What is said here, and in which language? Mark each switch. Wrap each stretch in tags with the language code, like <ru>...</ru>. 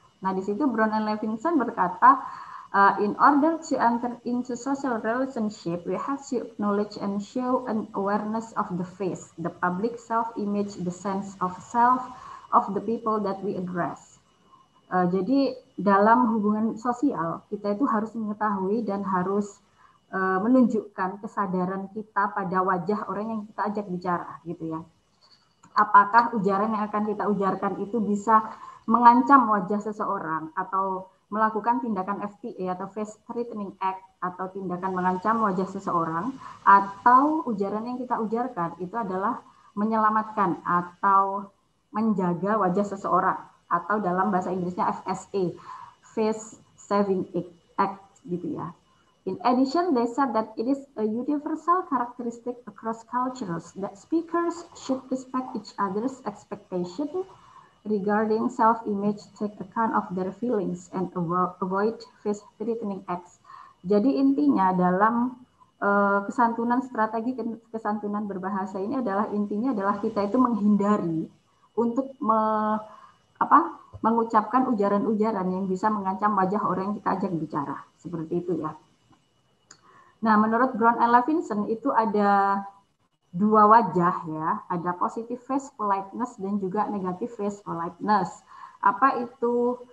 <id>Nah, di situ</id> <en>Brown and Levinson</en> <id>berkata,</id> <en>in order to enter into social relationship, we have to acknowledge and show an awareness of the face, the public self-image, the sense of self of the people that we address.</en> <id>Jadi dalam hubungan sosial kita itu harus mengetahui dan harus menunjukkan kesadaran kita pada wajah orang yang kita ajak bicara gitu ya. Apakah ujaran yang akan kita ujarkan itu bisa mengancam wajah seseorang atau melakukan tindakan FTA atau Face Threatening Act atau tindakan mengancam wajah seseorang, atau ujaran yang kita ujarkan itu adalah menyelamatkan atau menjaga wajah seseorang, atau dalam bahasa Inggrisnya FSA, Face Saving Act gitu ya.</id> <en>In addition, they said that it is a universal characteristic across cultures that speakers should respect each other's expectation regarding self-image, take account of their feelings, and avoid face-threatening acts.</en> <id>Jadi intinya dalam kesantunan, strategi kesantunan berbahasa ini adalah intinya adalah kita itu menghindari untuk mengucapkan ujaran-ujaran yang bisa mengancam wajah orang yang kita ajak bicara. Seperti itu ya. Nah, menurut Brown and Levinson itu ada dua wajah ya, ada positive face politeness dan juga negative face politeness. Apa itu?</id>